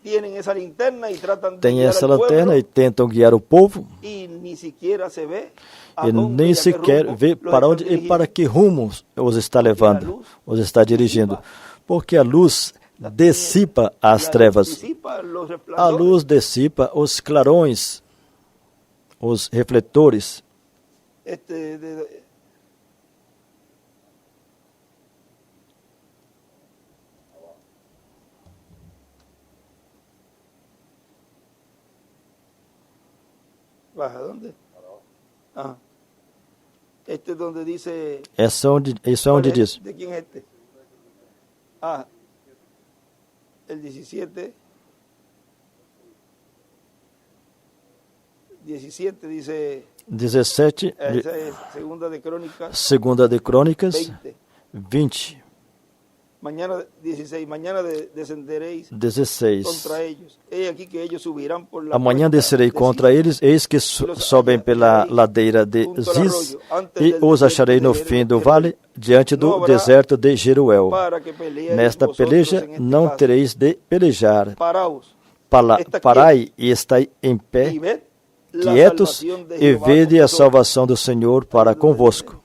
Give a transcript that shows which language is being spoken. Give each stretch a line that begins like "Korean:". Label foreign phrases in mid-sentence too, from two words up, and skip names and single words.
Portuguese: Tem essa lanterna e tentam guiar o povo e nem sequer vê para onde e para que rumo os está levando, os está dirigindo. Porque a luz dissipa as trevas. A luz dissipa os clarões, os refletores.
Spanish: ¿Baja dónde? Ah. Este es donde dice...
Portuguese: Isso é onde diz.
Spanish: ¿De quién es este? Ah. el 17 dice, 17, esa es
Portuguese: Segunda de Crônicas 20.
Spanish: Mañana 16, mañana descenderéis 16. contra ellos. He aquí que ellos subirán por la
Portuguese: Amanhã descerei contra eles, eis que sobem pela ladeira de Ziz, e os acharei no fim do vale, diante do deserto de Jeruel. Nesta peleja não tereis de pelejar. Parai e estai em pé, quietos, e vede a salvação do Senhor para convosco.